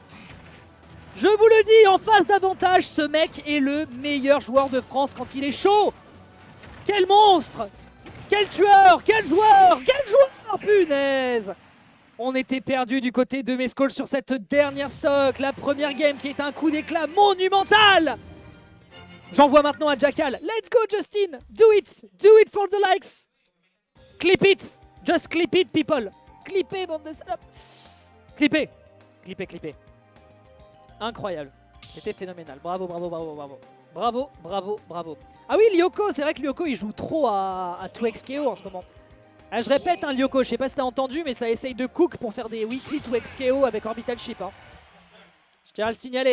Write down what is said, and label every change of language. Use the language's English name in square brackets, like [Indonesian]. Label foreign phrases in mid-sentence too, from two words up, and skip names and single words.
[French] Je vous le dis, en face d'avantage, ce mec est le meilleur joueur de France quand il est chaud. Quel monstre! Quel tueur! Quel joueur! Quel joueur! Punaise! On était perdu du côté de Mescol sur cette dernière stock. La première game qui est un coup d'éclat monumental. J'envoie maintenant à Jackal. [English] Let's go Justin! Do it! Do it for the likes! Clip it! Just clip it people! [French] Clippez, bande de salopes! Clippez! Clippez, clippez. Incroyable. C'était phénoménal. Bravo, bravo, bravo, bravo. Bravo, bravo, bravo. Ah oui, Lyoko, c'est vrai que Lyoko il joue trop à 2xKO en ce moment. Ah, je répète, Lyoko, je sais pas si t'as entendu, mais ça essaye de cook pour faire des weekly 2xKO avec Orbital Ship. Je tiens à le signaler.